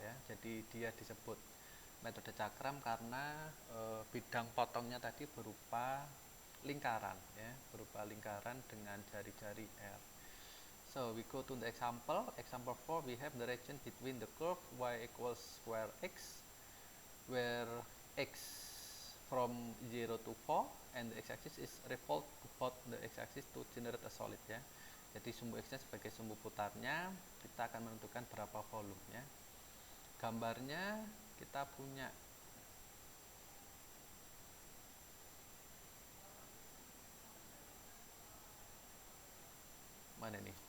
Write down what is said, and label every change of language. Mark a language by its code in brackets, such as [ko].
[id] Ya, jadi dia disebut metode cakram karena bidang potongnya tadi berupa lingkaran, ya, berupa lingkaran dengan jari-jari r. [en] So we go to the example. Example 4, we have the region between the curve y equals square x, where x from 0 to 4 and the x-axis is revolved about the x-axis to generate a solid. [id] Ya, jadi sumbu x-nya sebagai sumbu putarnya, kita akan menentukan berapa volumenya. Gambarnya kita punya mana nih?